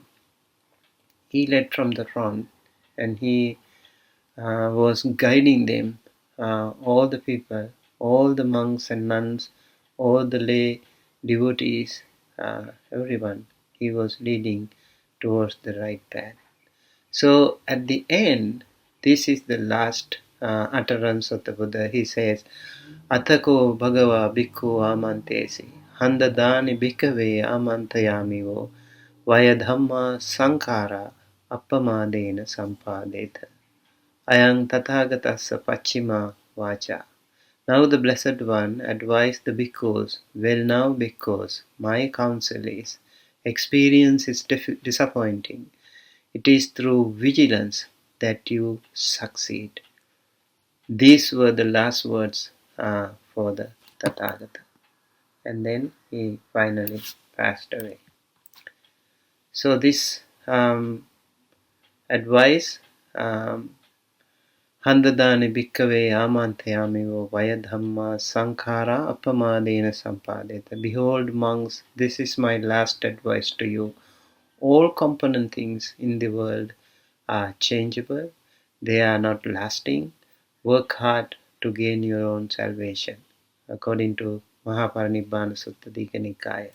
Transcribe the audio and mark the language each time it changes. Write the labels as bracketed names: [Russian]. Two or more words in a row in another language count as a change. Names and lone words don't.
[English] He led from the front, and he was guiding them, all the people, all the monks and nuns, all the lay devotees, everyone. He was leading towards the right path. So at the end, this is the last utterance of the Buddha. He says, [Pali] Atako Bhagava Bhikkhu Amantesi, Handadani Bhikkhave Amantayamivo, Vayadhamma Sankara Appamadena Sampadeta. Ayang Tathagatassa Pachima Vacha. [English] Now the Blessed One advised the bhikkhus, well now bhikkhus, my counsel is, experience is disappointing. It is through vigilance that you succeed. These were the last words for the Tathagata. And then he finally passed away. So this advice, [Pali] Handadani bhikkave amantayamivo vayadhamma sankhara appamadena sampadeta. [English] Behold, monks, this is my last advice to you. All component things in the world are changeable, they are not lasting. Work hard to gain your own salvation, according to Mahaparinibbana Sutta Dika Nikaya.